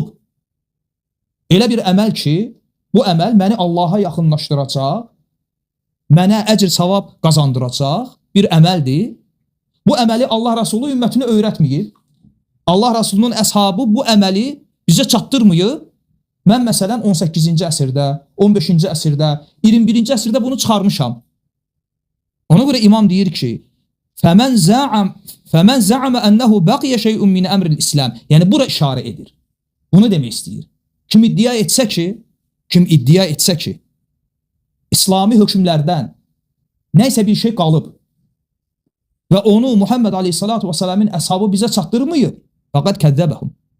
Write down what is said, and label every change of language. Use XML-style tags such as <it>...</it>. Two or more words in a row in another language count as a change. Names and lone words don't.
<az>Elə bir əməl ki, bu əməl məni Allaha yaxınlaşdıracaq, mənə əcr savab qazandıracaq bir əməldir. Bu əməli Allah Rasulü ümmətinə öyrətməyib. Allah Rasulunun əshabı bu əməli bizə çatdırmayıb. Mən məsələn 18-ci əsrdə, 15-ci əsrdə, 21-ci əsrdə bunu çıxarmışam. Ona görə imam deyir ki,</az> <ar>فَمَنْ زَعَمَ أَنَّهُ بَقِيَ شَيْءٌ مِنْ أَمْرِ الْإِسْلَامِ.</ar> <az>Yəni, bura işarə edir. Bunu demək istəyir. Kim iddia etsə ki, İslami hökmlərdən nəysə bir şey qalıb və onu Muhammed</az> <ar>عليه الصلاة والسلام</ar> <az>əshabı bizə çatdırmayıb,</az> <ar>فقد كذبهم.</ar>